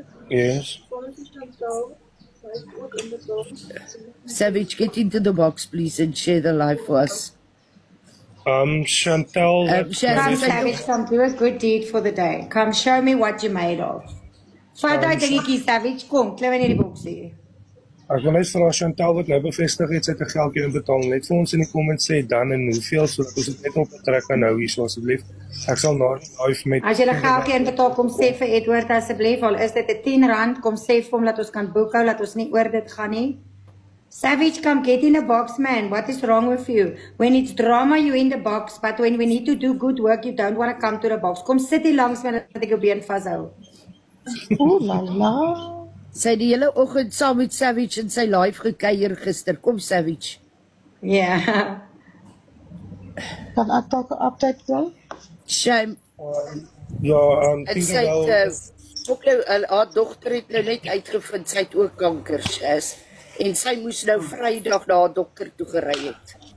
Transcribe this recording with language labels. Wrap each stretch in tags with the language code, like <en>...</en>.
<en>Yes. Savage, get into the box, please, and share the live for us. Chantal. Come, Savage, come do a good deed for the day. Come show me what you made of.</en> <af>Vat uit dingetjie, Savage, kom, klim in die boksie. Ek wil net vra Chantal wat nou bevestig het, sy het 'n geldjie inbetaal, net vir ons in die comments sê dan en hoeveel, sodat ons dit net op betrek kan nou hier, so asseblief. Ek sal na live met. As jy 'n geldjie inbetaal, kom sê vir Edward asseblief, al is dit R10, kom sê vir hom dat ons kan boekhou, dat ons nie oor dit gaan nie.</af> <en>Savage, come get in a box, man. What is wrong with you? When it's drama, you in the box, but when we need to do good work, you don't want to come to the box.</en> <af>Kom sit hier langs my dat ek jou been vashou. Ooh la la. Sy het die hele oggend saam met Savage in sy live gekuier gister. Kom Savage. Ja. Kan ek dalk 'n update gee? Shame. Ja, En sy het ook nou haar dogter het nou net uitgevind sy het ook kanker is. En sy moes nou Vrydag na haar dokter toe gery het.</af>